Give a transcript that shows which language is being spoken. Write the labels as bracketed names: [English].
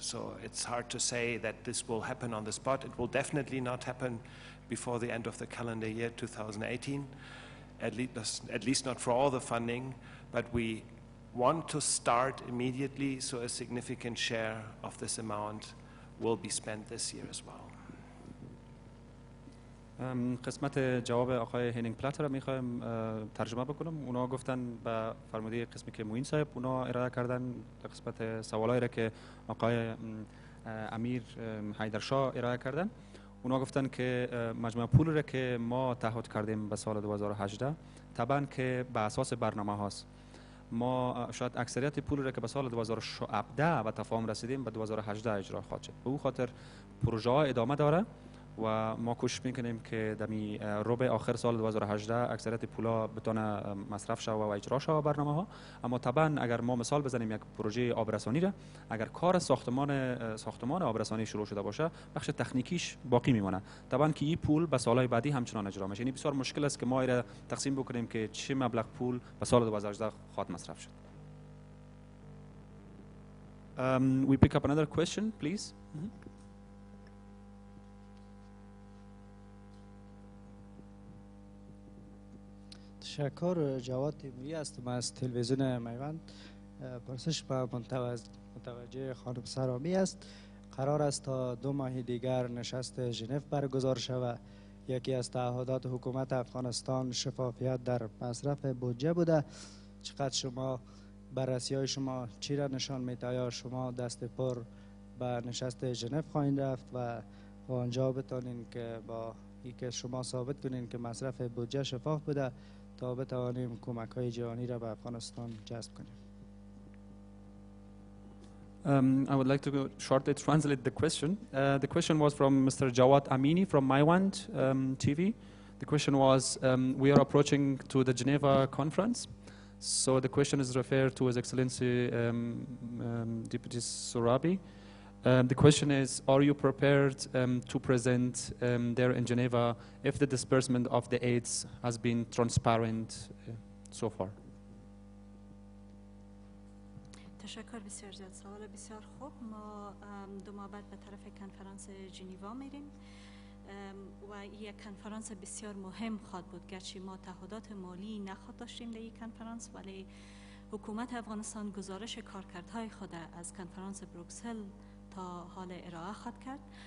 [English] So it's hard to say that this will happen on the spot. It will definitely not happen before the end of the calendar year 2018, at least not for all the funding, but we want to start immediately, so a significant share of this amount will be spent this year as well. [Persian] قسمت جواب آقای هینینگ پلاتر را میخوایم ترجمه بکنم. اونا گفتن به فرموده قسمی که موین صاحب اونا ارائه کردن، قسمت سوالایی را که آقای امیر حیدرشاه ارائه کردن. اونا گفتن که مجموع پول را که ما تعهد کردیم به سال 2018 طبعا که به اساس برنامه هاست. ما شاید اکثریت پول را که به سال 2017 به تفاهم رسیدیم به 2018 اجرا خواهد شد. به او خاطر پروژه ها ادامه داره و ما کوشش میکنیم که دمی ربع آخر سال 2018 اکثریت پولا بتونه مصرف شود و اجرا شود برنامه ها. اما طبعا اگر ما مثال بزنیم یک پروژه آبرسانی را، اگر کار ساختمان آبرسانی شروع شده باشه بخش تکنیکیش باقی میمونه. طبعا که این پول به سالهای بعدی همچنان اجرا میشه. یعنی بسیار مشکل است که ما را تقسیم بکنیم که چه مبلغ پول به سال 2018 خواهد مصرف شد. [English] We pick up another question, please. [Persian] تشکر. جواد تیموری هستم از تلویزیون میوند. پرسش به متوجه خانم سرامی است. قرار است تا 2 ماه دیگر نشست ژنو برگزار شود. یکی از تعهدات حکومت افغانستان شفافیت در مصرف بودجه بوده. چقدر شما بررسی های شما چی را نشان میده؟ آیا شما دست پر به نشست ژنو خواهید رفت و آنجا بتانین که با اینکه شما ثابت کنین که مصرف بودجه شفاف بوده تا بتوانیم کمک های جهانی را به افغانستان جذب کنیم؟ [English] I would like to shortly translate the question. The question was from Mr. Jawad Amini from Maiwand TV. The question was, we are approaching to the Geneva conference. So the question is referred to His Excellency Deputy Sorabi. The question is, are you prepared to present there in Geneva if the disbursement of the aids has been transparent so far? [Persian] تشکر بسیار زیاد. سوال بسیار خوب. ما 2 ماه بعد به طرف کنفرانس ژنیوا میریم و یک کنفرانس بسیار مهم خواهد بود. گرچه ما تعهدات مالی نخواهد داشتیم در این کنفرانس، ولی حکومت افغانستان گزارش کارکردهای خود از کنفرانس بروکسل تا حال ارائه خواهد کرد.